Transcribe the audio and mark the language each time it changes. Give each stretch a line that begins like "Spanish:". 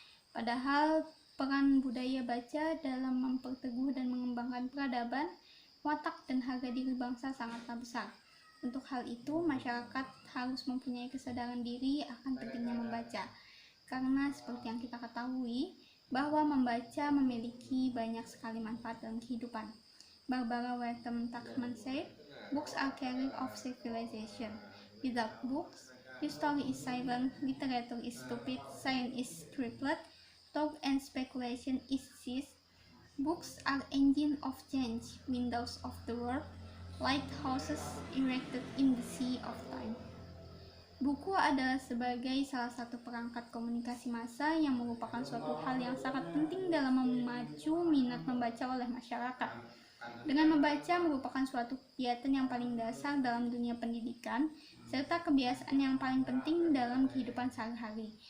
Indonesian: Padahal, peran budaya baca dalam memperteguh dan mengembangkan peradaban, watak, dan harga diri bangsa sangatlah besar. Untuk hal itu, masyarakat harus mempunyai kesadaran diri akan pentingnya membaca. Karena seperti yang kita ketahui, bahwa membaca memiliki banyak sekali manfaat dalam kehidupan.
English: Barbara Wertham-Takman said, "Books are carrier of civilization. Without books, history is silent, literature is stupid, science is crippled, talk and speculation is ceased. Books are engine of change, windows of the world, lighthouses erected in the sea of time."
Indonesian: Buku adalah sebagai salah satu perangkat komunikasi massa yang merupakan suatu hal yang sangat penting dalam memacu minat membaca oleh masyarakat. Dengan membaca merupakan suatu kegiatan yang paling dasar dalam dunia pendidikan, serta kebiasaan yang paling penting dalam kehidupan sehari-hari.